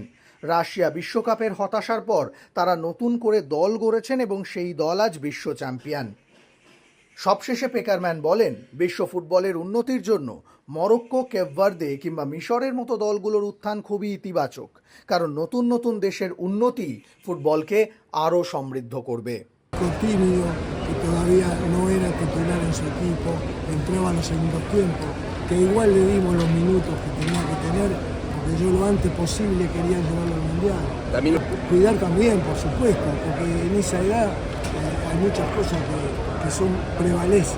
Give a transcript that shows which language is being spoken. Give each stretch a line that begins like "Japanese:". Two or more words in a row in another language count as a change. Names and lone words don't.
Bangla: রাশিয়া বিশ্বকাপের হতাশার পর তারা নতুন করে দল গড়েছেন এবং সেই দল আজ বিশ্ব চ্যাম্পিয়ন। সবশেষে পেকারম্যান বলেন, বিশ্ব ফুটবলের উন্নতির জন্য মরক্কো, কেপ ভার্দে কিংবা মিশরের মতো দলগুলোর উত্থান খুবই ইতিবাচক, কারণ নতুন নতুন দেশের উন্নতি ফুটবলকে আরও সমৃদ্ধ করবে।
Spanish: Coutinho, que todavía no era titular en su equipo, entraba en los segundos tiempos, que igual le dimos los minutos que tenía que tener, porque yo lo antes posible quería llevarlo al Mundial. También Cuidar también, por supuesto, porque en esa edad hay muchas cosas que son prevalecen.